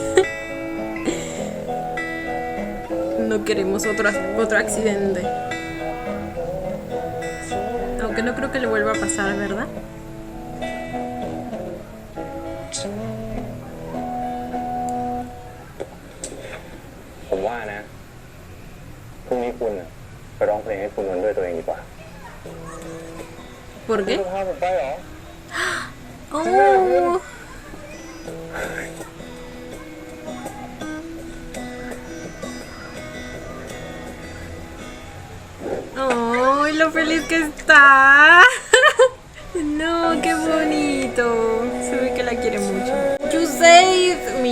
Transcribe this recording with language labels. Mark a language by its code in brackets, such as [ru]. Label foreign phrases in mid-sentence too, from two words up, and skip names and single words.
[es] No queremos otro accidente. Aunque no creo que le vuelva a pasar, ¿verdad? [th] ผมว่านะพรุ่งนี้คุณไปร้องเพลงให้คุณนวลด้วยตัวเองดีกว่า [es] ¿Por [th] คุณ [es] qué? [th] จะพาผมไปเหรอ [es] Oh. ¡Ay, lo feliz que está! No, qué bonito. Se ve que la quiere mucho.